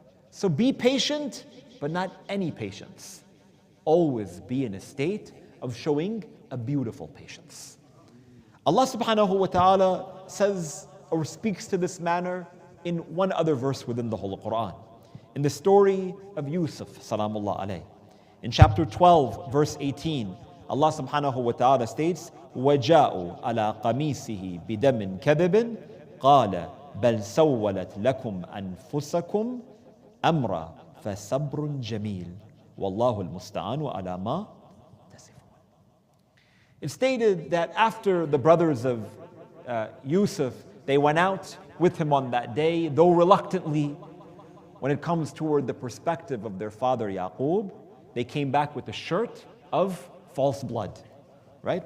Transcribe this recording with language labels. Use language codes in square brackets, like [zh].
[en] So be patient, but not any patience. Always be in a state of showing a beautiful patience. Allah subhanahu wa ta'ala says or speaks to this manner in one other verse within the Holy Quran. In the story of Yusuf, salamullah alayh. In chapter 12, verse 18, Allah subhanahu wa ta'ala states, [ar] وَجَاءُوا عَلَىٰ قَمِيسِهِ بِدَمٍ كَذِبٍ قَالَ بَلْ سَوَّلَتْ لَكُمْ أَنفُسَكُمْ أَمْرًا فَصَبْرٌ جَمِيلٌ وَاللَّهُ الْمُسْتَعَانُ عَلَىٰ مَا تَصِفُونَ. [en] It's stated that after the brothers of Yusuf, they went out with him on that day, though reluctantly, when it comes toward the perspective of their father Yaqub, they came back with a shirt of false blood, right?